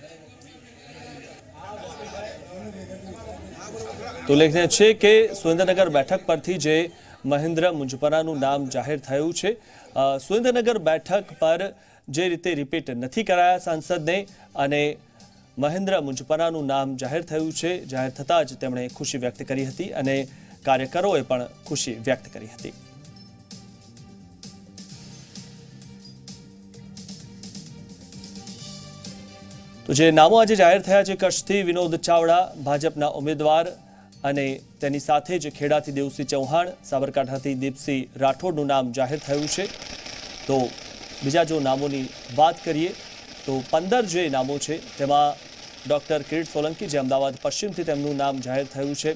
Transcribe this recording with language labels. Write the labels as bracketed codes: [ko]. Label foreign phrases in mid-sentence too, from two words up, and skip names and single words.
[gu] તો ઉલ્લેખનીય છે કે સુરેન્દ્રનગર બેઠક પરથી જે મહેન્દ્ર મુંજપરાનું નામ જાહેર થયું છે। સુરેન્દ્રનગર બેઠક પર જે રીતે રિપીટ નથી કરાયા સાંસદને અને મહેન્દ્ર મુંજપરાનું નામ જાહેર થયું છે, જાહેર થતા જ તેમણે ખુશી વ્યક્ત કરી હતી અને કાર્યકરોએ પણ ખુશી વ્યક્ત કરી હતી। તો જે નામો આજ જાહેર થયા છે કચ્છથી વિનોદ ચાવડા ભાજપના ઉમેદવાર અને તેની સાથે જ ખેડાથી દેવસિંહ ચૌહાણ, સાબરકાંઠાથી દીપસિંહ રાઠોડનું નામ જાહેર થયું છે। તો બીજા જો નામોની વાત કરીએ તો 15 જે નામો છે તેમાં ડૉક્ટર કિરીટ સોલંકી જે અમદાવાદ પશ્ચિમથી તેમનું નામ જાહેર થયું છે।